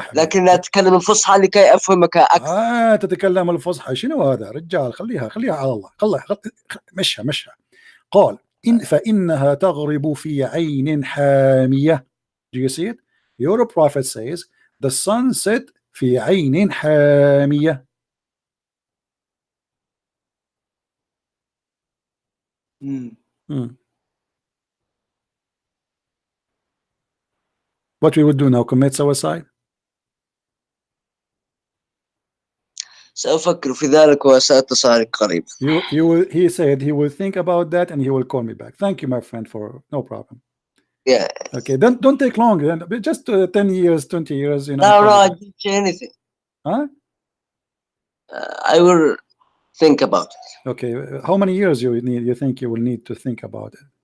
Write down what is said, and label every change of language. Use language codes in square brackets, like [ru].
[ar] لكن أتكلم الفصحى لكي أفهمك أكثر. تتكلم الفصحى. شنو هذا رجال؟ خليها على الله. مشها. قال فإنها تغرب في عين حامية. [en] Do you see it? Your prophet says the sun set [ar] في عين حامية. [en] What we would do now? Commit suicide? [ar] سأفكر في ذلك وسأتصل قريب. [en] He said he will think about that and he will call me back. Thank you, my friend, for no problem. Yeah. Okay, don't take long. Just 10 years, 20 years. No, I didn't say anything. Huh? I will think about it. Okay, how many years you think you will need to think about it?